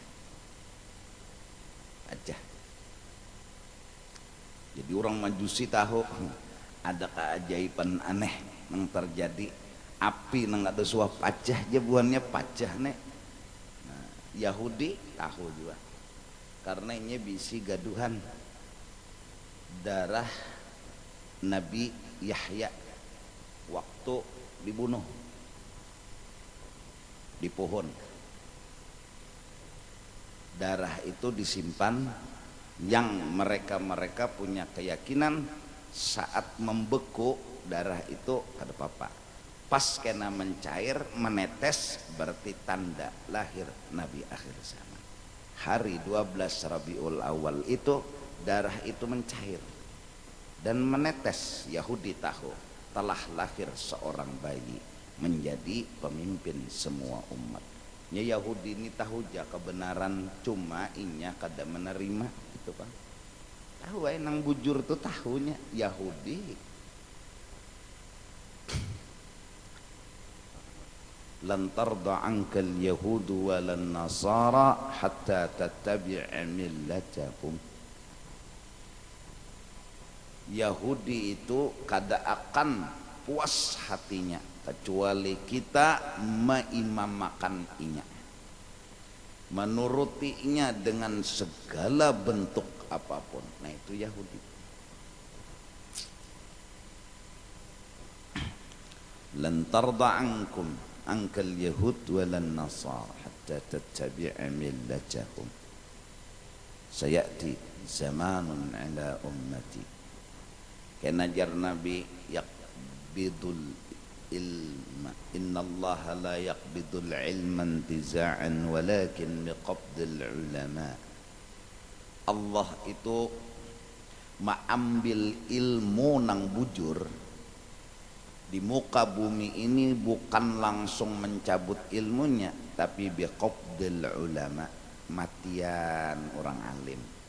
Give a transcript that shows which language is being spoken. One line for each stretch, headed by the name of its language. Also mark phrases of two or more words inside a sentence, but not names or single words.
Indonesian: Jadi orang majusi tahu ada keajaiban aneh yang terjadi,
Banjar: api nang ada suah pajah jebuannya pajah nih.
Indonesian: Nah, Yahudi tahu juga karena ini
Banjar: bisi gaduhan
Indonesian: darah Nabi Yahya waktu dibunuh di pohon. Darah itu disimpan, yang mereka punya keyakinan saat membeku darah itu kada apa-apa, pas kena mencair menetes berarti tanda lahir Nabi akhir zaman. Hari 12 Rabiul Awal itu darah itu mencair dan menetes. Yahudi tahu telah lahir seorang bayi menjadi pemimpin semua umat.
Banjar: Yahudi ini tahu ja kebenaran, cuma inya kada menerima itu Pak. Tahu nang bujur tuh tahunya Yahudi.
Arabic: لن ترضى عنك اليهود ولا النصارى حتى تتبع ملتهم.
Indonesian: Yahudi itu kada akan puas hatinya kecuali kita meimamakan inya, menurutinya dengan segala bentuk apapun. Nah itu Yahudi.
Arabic: لن ترضى عنكم عنك اليهود ولا النصارى حتى تتبع ملتهم سيأتي زمان على أمتي.
Banjar: Kena jar
Arabic: Nabi يقبض العلم إن الله لا يقبض العلم انتزاعا ولكن بقبض العلماء.
Indonesian: Allah itu mengambil ilmu
Banjar: nang bujur
Indonesian: di muka bumi ini bukan langsung mencabut ilmunya, tapi
Arabic: بقبض العلماء,
Indonesian: matian orang alim.